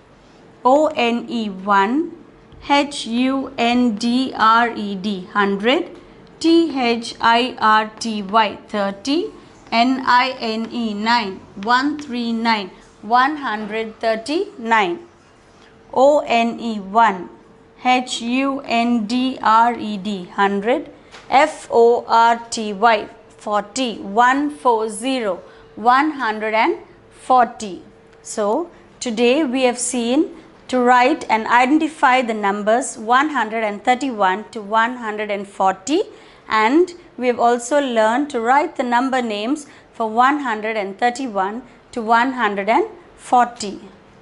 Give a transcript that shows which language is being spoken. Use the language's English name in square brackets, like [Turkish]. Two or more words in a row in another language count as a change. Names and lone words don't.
[English] O N E 1, H U N D R E D 100, T H I R T Y 30, N I N E 9, 139, 139. O N E 1, H U N D R E D 100, F O R T Y 40, 140, 140. So today we have seen to write and identify the numbers 131 to 140, and we have also learned to write the number names for 131 to 140.